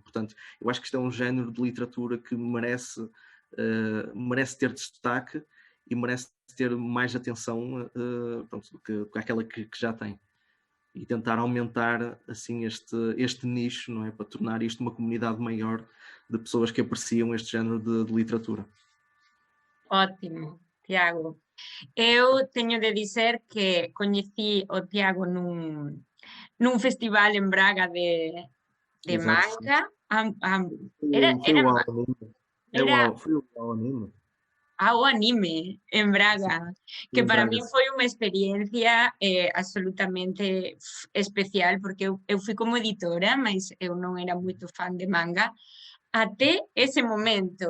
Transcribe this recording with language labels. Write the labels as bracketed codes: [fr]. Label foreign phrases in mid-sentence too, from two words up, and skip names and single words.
[pt] Portanto, eu acho que isto é um género de literatura que merece ter destaque e merece ter mais atenção do que aquela que já tem. E tentar aumentar assim este nicho, não é? Para tornar isto uma comunidade maior de pessoas que apreciam este género de literatura. [gl] Ótimo, Tiago. Eu teño de dizer que coñecí o Tiago nun festival en Braga de manga. Foi o anime. O anime en Braga, que para mí foi unha experiencia absolutamente especial, porque eu fui como editora, mas eu non era moito fan de manga, até ese momento.